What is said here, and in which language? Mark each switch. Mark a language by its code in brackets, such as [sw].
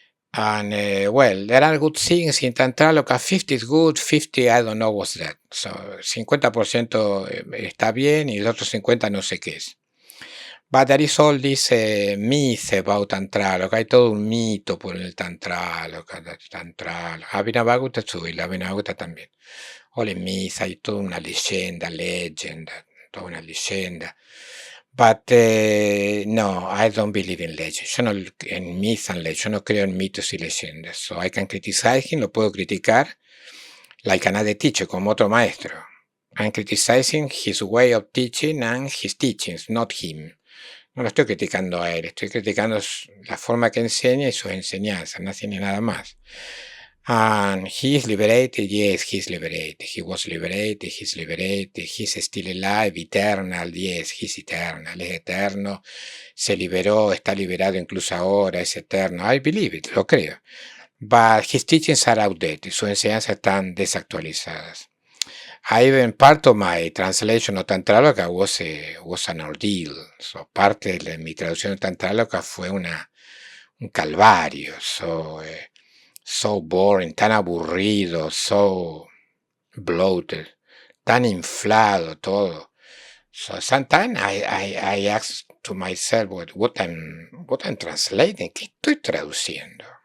[en] And well, there are good things in Tantraloka. 50 is good, 50 I don't know what's that. [es] So 50% está bien y el otro 50 no sé qué es. [en] But there is all this myth about Tantraloka. [es] Hay todo un mito por el Tantraloka. Abhinavagutta y la Abhinavagutta también. [en] All in myth, [es] hay toda una leyenda, toda una leyenda. [en] But no, I don't believe in legends. [es] Yo no, en [en] myths and legends, [es] yo no creo en mitos y leyendas. [en] So I can criticize him, [es] lo puedo criticar, [en] like another teacher, [es] como otro maestro. [en] I'm criticizing his way of teaching and his teachings, not him. [es] No lo estoy criticando a él, estoy criticando la forma que enseña y sus enseñanzas, no tiene nada más. [en] And he is liberated, yes, he's liberated. He was liberated, he's liberated, he's still alive, eternal, yes, he's eternal, [es] es eterno, se liberó, está liberado incluso ahora, es eterno. [en] I believe it, [es] lo creo. [en] But his teachings are outdated, [es] sus enseñanzas están desactualizadas. [en] I even part of my translation of Tantraloka was an ordeal. [es] So parte de mi traducción de Tantraloka fue un calvario. [en] So boring, [es] tan aburrido, [en] so bloated, [es] tan inflado todo. [en] So sometimes I ask to myself what I'm translating, [es] ¿qué estoy traduciendo?